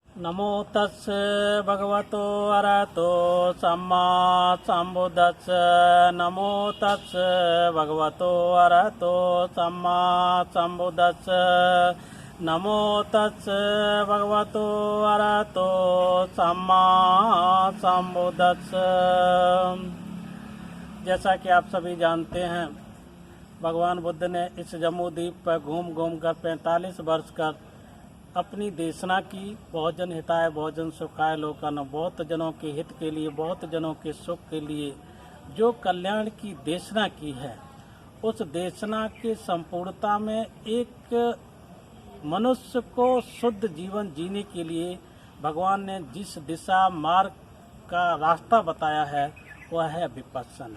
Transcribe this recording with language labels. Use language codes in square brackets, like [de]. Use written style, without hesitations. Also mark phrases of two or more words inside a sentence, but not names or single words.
[pi] नमो तस् भगवतो अरहतो सम्मा सम्बुद्धस्स। नमो तस् भगवतो अरहतो सम्मा सम्बुद्धस्स। नमो तस् भगवतो अरहतो सम्मा सम्बुद्धस्स। [hi] जैसा कि आप सभी जानते हैं, भगवान बुद्ध ने इस जम्बूद्वीप पर घूम घूम कर 45 वर्ष कर अपनी देशना की। [pi] बहुत जन हिताय बहुत जन सुखाय लोकन, [hi] बहुत जनों के हित के लिए, बहुत जनों के सुख के लिए जो कल्याण की देशना की है, उस देशना के संपूर्णता में एक मनुष्य को शुद्ध जीवन जीने के लिए भगवान ने जिस दिशा मार्ग का रास्ता बताया है वह है विपस्सना।